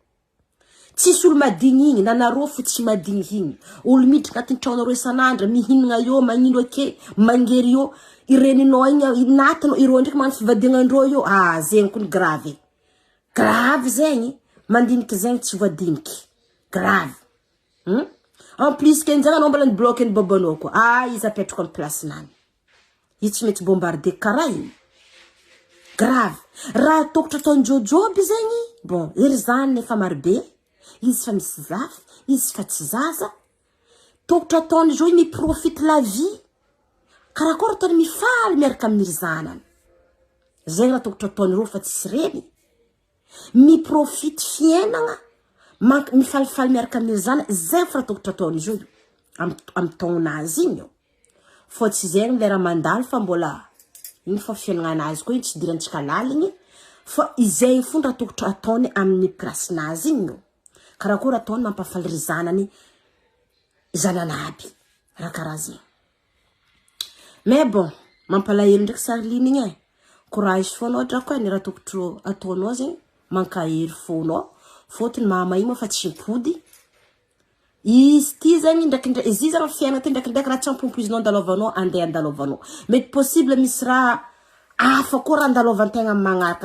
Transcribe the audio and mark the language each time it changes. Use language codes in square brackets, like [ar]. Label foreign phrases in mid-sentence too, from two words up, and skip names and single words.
[mg] Tsisy olo madigny igny, nanareo fo tsy madigny igny. Olo midriky agnatin'ny tragnonareo isanandra, mihinagna io, magnino ake, mangery io, ireninao igny, natano, ireo ndraiky magnano fivadegna andro io. Zegny koa grave. Grave zegny, mandiniky zegny tsy voadiniky. Grave. [fr] En plus [mg] kenjagna anao mbala nibloqué ny babanao koa. Izy apetrako amin'ny place nany. Izy tsy mety bombarder karaha igny. Grave. Raha tokotro ataony jojoby zegny, bon, ery zany nefa marobe. Izy fa misy zafy, izy fa tsy zaza. Tokotro ataony zao mi [fr] profite la vie. [mg] Karakôry ataony mifaly miaraka amin'ny zanany. Zegny raha tokotro ataony ro fa tsy reny. Mi profite fiainagna. Mifalifaly miaraka amin'ny zanany. Zay fa tokotro ataony zao am taonazy igny. Fô tsy zegny lera mandalo fa mbola igny fa fiainagnanazy koa igny tsy dirantsika laligny. Fa izay fondra tokotro ataony amin'ny place nazy igny. Karakôry ataony mampafaly ry zanany zananaby. Raha karaha zegny. [fr] Mais bon, [mg] mampalahelo ndraiky Sarline igny. Courage foanao drako ny raha tokotro ataonao zegny. Mankahery foanao. Fotony mama igny fa tsy mipody. Izy ty zegny ndraikindraiky izy zegny fiainana ty ndraikindraiky raha tsy ampompoizinao andalovanao andeha andalovanao. Mety possible misy raha hafa koa raha andalovantegna magnaraka.